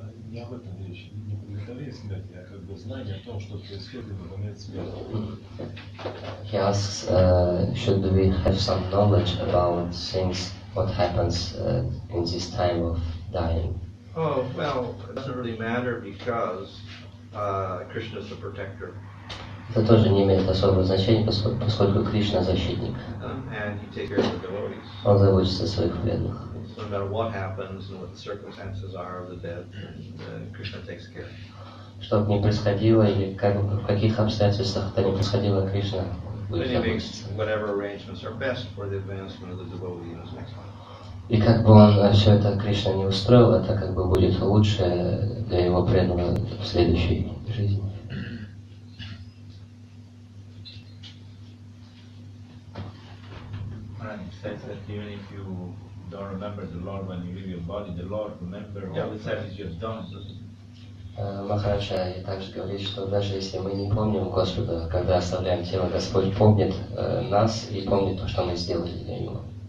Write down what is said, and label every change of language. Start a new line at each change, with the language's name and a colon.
Russian: Не об этом речь, не приготовление смерти, а как бы знание о том, что происходит в момент смерти.
English: He asks, should we have some knowledge about things, what happens in this time of dying? Oh, well, it doesn't really matter because Krishna is the protector.
Russian: Это тоже не имеет особого значения, поскольку Кришна защитник.
English: And he takes care of the devotees.
Russian: Он заботится о своих преданных.
English: So no matter what happens and what the circumstances are of the dead, Krishna takes care.
Russian: Что бы ни происходило, или в каких обстоятельствах это ни происходило, Кришна будет
English: Then he makes
Russian: заботиться.
English: whatever arrangements are best for the advancement of the devotee in his next life.
Russian: И как бы он все это Кришна не устроил, это как бы будет лучше для его преданного в следующей жизни.
English: It says that even if you don't remember the Lord when you leave your body, the Lord remember all the service you have done.
Russian: Махараджа также говорит, что даже если мы не помним Господа, когда оставляем тело, Господь помнит нас и помнит то, что мы сделали для Него.